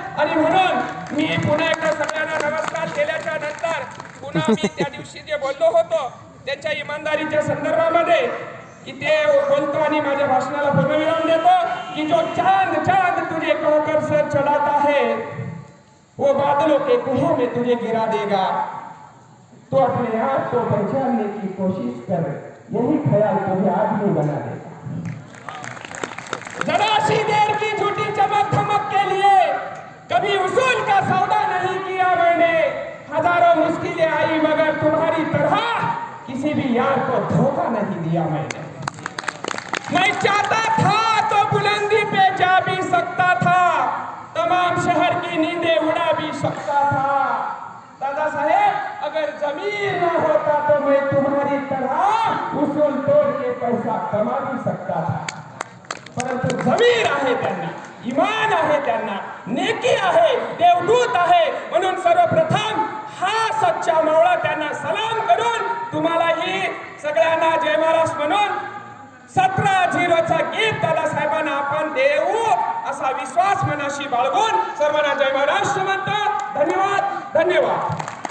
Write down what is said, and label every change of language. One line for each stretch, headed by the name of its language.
Marathi: आणि म्हणून मी पुन्हा एकदा सगळ्यांना नमस्कार केल्याच्या नंतर पुन्हा मी त्या दिवशी जे बोललो होतो त्याच्या इमानदारीच्या संदर्भामध्ये इथे बोलतो आणि माझ्या भाषणाला पूर्णविराम देतो की
Hindi: जो चांद तुझे कहकर सर चढ़ाता है वो बादलों के कुएं में तुझे गिरा देगा. तो अपने आप को पहचानने की कोशिश कर, यही ख्याल तुझे आदमी बना देगा. जरा सी देर की झूठी चमक धमक के लिए कभी उसूल का सौदा नहीं किया मैंने. हजारों मुश्किलें आई मगर तुम्हारी तरह किसी भी यार को धोखा नहीं दिया मैंने. मैं चाहता था तो बुलंदी पे जा भी सकता था, तमाम शहर की नींदें उड़ा भी सकता था. दादा साहेब, अगर जमीन न होता तो मैं तुम्हारी तरह उसूल तोड़ के पैसा कमा भी सकता था.
Marathi: परंतु जमीर आहे त्यांना, इमान आहे त्यांना, नेकी आहे, देवदूत आहे. म्हणून सर्वप्रथम हा सच्चा मावळा त्यांना सलाम करून तुम्हालाही सगळ्यांना जय महाराष्ट्र म्हणून 17-0चा गिफ्ट दादासाहेबांना आपण देऊ असा विश्वास मनाशी बाळगून सर्वांना जय महाराष्ट्र म्हणतो. धन्यवाद.